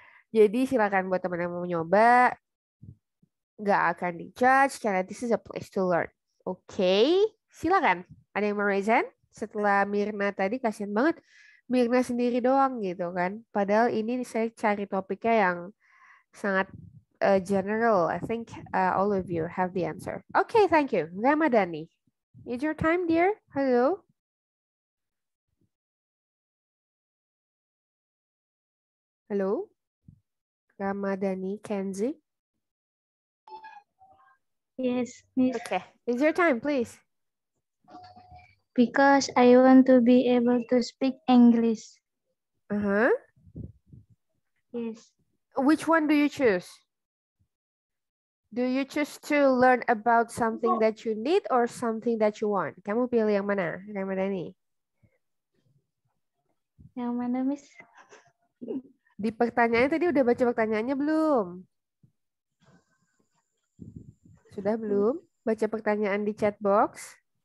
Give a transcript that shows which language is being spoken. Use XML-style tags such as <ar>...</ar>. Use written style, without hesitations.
<id>Jadi silakan buat teman yang mau nyoba, nggak akan dijudge karena</id> <en>this is a place to learn.</en> <id>Oke, silakan. Ada yang mau raise hand? Setelah Mirna tadi kasihan banget Mirna sendiri doang gitu kan. Padahal ini saya cari topiknya yang sangat general.</id> <en>I think all of you have the answer. Okay, thank you. Ramadhani, is your time, dear? Hello. Hello. Ramadhani, Kenzie. Yes, Miss. Okay, is your time, please? Because I want to be able to speak English. Uh-huh. Yes. Which one do you choose? Do you choose to learn about something that you need or something that you want?</en> <id>Kamu pilih yang mana, Ramadhani? Yang mana, Miss? Di pertanyaannya tadi udah baca pertanyaannya belum? Sudah belum? Baca pertanyaan di chat box?</id>